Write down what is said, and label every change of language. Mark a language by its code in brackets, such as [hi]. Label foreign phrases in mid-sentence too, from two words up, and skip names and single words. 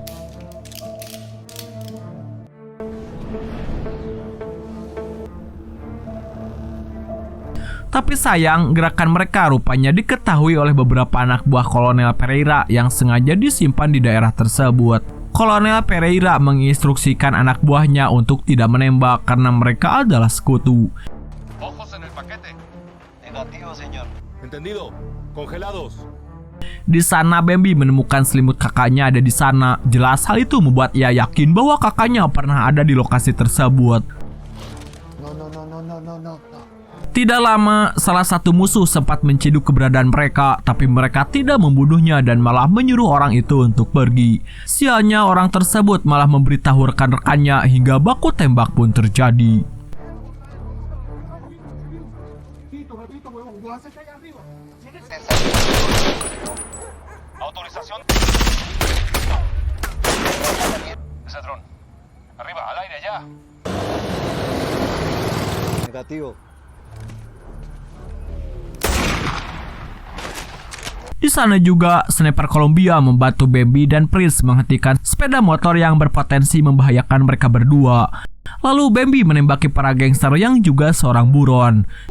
[id] Tapi sayang, gerakan mereka rupanya diketahui oleh beberapa anak buah Kolonel Pereira yang sengaja disimpan di daerah tersebut. Kolonel Pereira menginstruksikan anak buahnya untuk tidak menembak karena mereka adalah sekutu. [es] Ojos en el paquete. Negativo, señor. entendido. Congelados. [id] Di sana Bambi menemukan selimut kakaknya ada di sana. Jelas hal itu membuat ia yakin bahwa kakaknya pernah ada di lokasi tersebut. Tidak lama, salah satu musuh sempat menciduk keberadaan mereka, tapi mereka tidak membunuhnya dan malah menyuruh orang itu untuk pergi. Sialnya orang tersebut malah memberitahu rekan-rekannya hingga baku tembak pun terjadi. [es] Autorización. Ese dron. Arriba, al aire ya. Negativo. [id] Di sana juga, sniper Kolombia membantu Bambi dan Prince menghentikan sepeda motor yang berpotensi membahayakan mereka berdua. Lalu Bambi menembaki para gangster yang juga seorang buron.